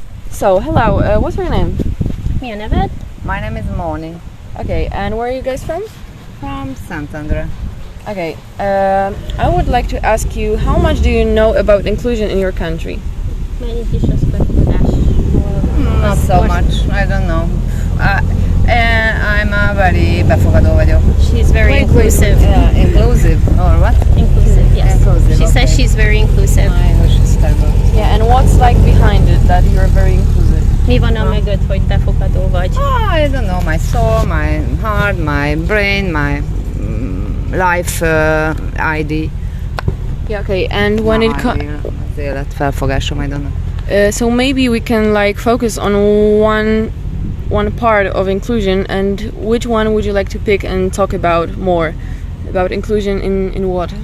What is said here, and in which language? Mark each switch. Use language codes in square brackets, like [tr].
[en] So, hello, what's your name? [hu] Mi a neved? [en] My name is Moni Okay, and where are you guys from? from Santander. Okay, I would like to ask you, how much do you know about inclusion in your country? [hu] Mennyit is az befogadás? [en] Not so much, I don't know. I'm a very [hu] befogadó vagyok. [en] She's very inclusive. Inclusive or what? Inclusive, yes. Inclusive, She says okay. she's very inclusive. My English is terrible. Yeah, and what's like behind it that you're very inclusive? [hu] Mi van a mögött, hogy befogadó vagy? [en] I don't know, my soul, my heart, my brain, my life ID. Yeah, okay, and when it comes... [hu] Az élet felfogásom, [en] I don't know. So maybe we can like focus on one part of inclusion, and which one would you like to pick and talk about more? About inclusion in what?